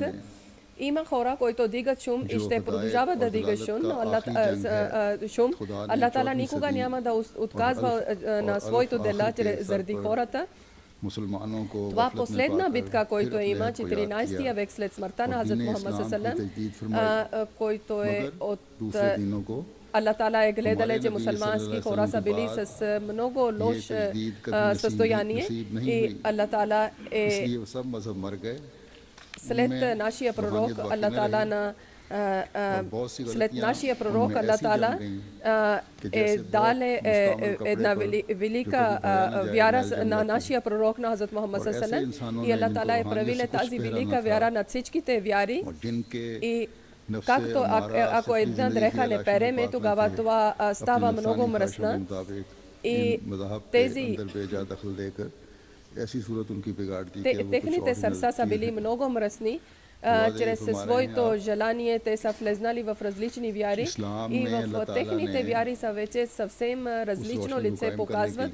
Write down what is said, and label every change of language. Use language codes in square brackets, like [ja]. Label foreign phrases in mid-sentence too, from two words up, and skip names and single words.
[bg] Има хора, които дигат шум и ще продължават да дигат шум, но Аллах Таала никога няма да отказва на своето дела заради хората. Това последна битка, който има 14 век след смъртта на Хазрат Мухаммад [ar] صلى الله عليه وسلم, [bg] който е от Аллах Таала е гледал, че мусулмански хора са били с много лошо състояние и Аллах Таала е след нашия пророк Аллах Таала след нашия пророк Аллах Таала е дале една велика вяра на нашия пророк на Хазрат Мухаммад [ar] صلى الله عليه وسلم [bg] и Аллах Таала е правил тази велика вяра на всичките вяри и както ако една дреха не переме, тогава това става много мръсна и тези техните сърца са били много мръсни, чрез своето желание те са влезнали в различни вяри и в техните вяри са вече съвсем различно лице показват.